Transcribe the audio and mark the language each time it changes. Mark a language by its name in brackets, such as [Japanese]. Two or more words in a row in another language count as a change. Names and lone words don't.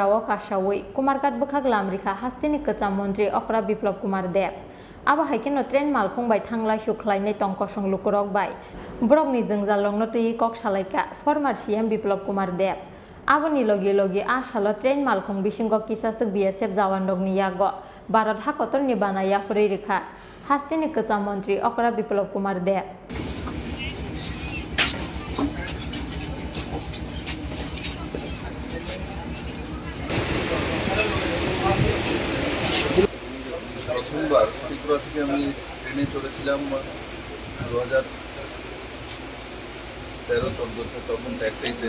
[Kok Borok] o kasawi Kumarghat bukhak lamrikha hasteni kacha mantri Okra Biplop Kumar Deb abo haikeno train malkhong bai thanglai sukhlainai tongkosong lukurok bai brokni jengjalong notui kok salaika [English] former CM [Kok Borok] Biplop Kumar Deb aboni logi asalo train malkhong bisingo kisasuk BSF jawanrokni yago Bharat hakotorni banaya phuri rekha hasteni kacha mantri Okra Biplop Kumar Deb [Bangla] প্রথমবার ত্রিপুরা থেকে আমি ট্রেনে চড়েছিলাম 2013-14 তখন একটাই ট্রেন